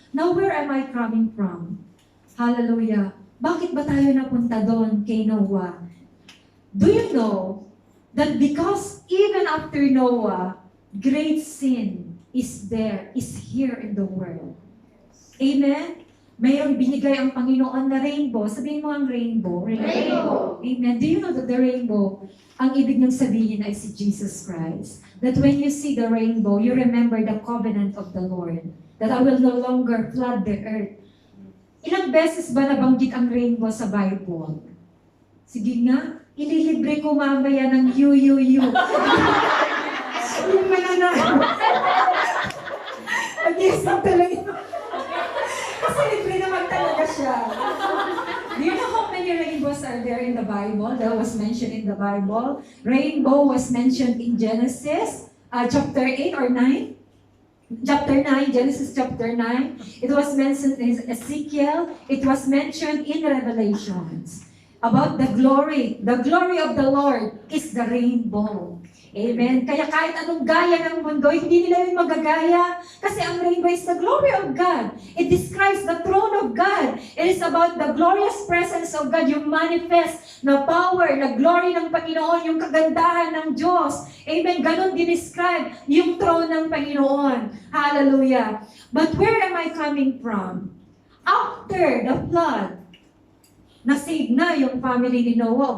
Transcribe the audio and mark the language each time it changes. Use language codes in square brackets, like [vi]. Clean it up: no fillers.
[en] Now, where am I coming from? Hallelujah. [tl] Bakit ba tayo napunta doon kay Noah? [en] Do you know that because even after Noah, great sin is here in the world. Amen? [tl] Mayroong binigay ang Panginoon na rainbow. Sabihin mo ang rainbow. Rainbow. Amen. [en] Do you know that the rainbow, [tl] ang ibig niyang sabihin ay si Jesus Christ. [en] That when you see the rainbow, you remember the covenant of the Lord. That I will no longer flood the earth. [tl] Ilang beses ba nabanggit ang rainbow sa Bible? Sige nga, ililibre ko mamaya ng you. Yung mananalo. Mag-isip talaga. Kasi libre naman talaga siya. [en] Do you know how many rainbows are there in the Bible? That was mentioned in the Bible. Rainbow was mentioned in Genesis chapter 8 or 9. Chapter 9, Genesis chapter 9. It was mentioned in Ezekiel. It was mentioned in Revelations. About the glory. The glory of the Lord is the rainbow. Amen. [tl] Kaya kahit anong gaya ng mundo, hindi nila yung magagaya. [en] Kasi ang rainbow is the glory of God. It describes the throne of God. It is about the glorious presence of God, yung manifest na power, na glory ng Panginoon, [tl] yung kagandahan ng Diyos. [en] Amen. [tl] Ganon din-describe yung throne ng Panginoon. Hallelujah. [en] But where am I coming from? After the flood, [tl] na-save na yung family ni Noah.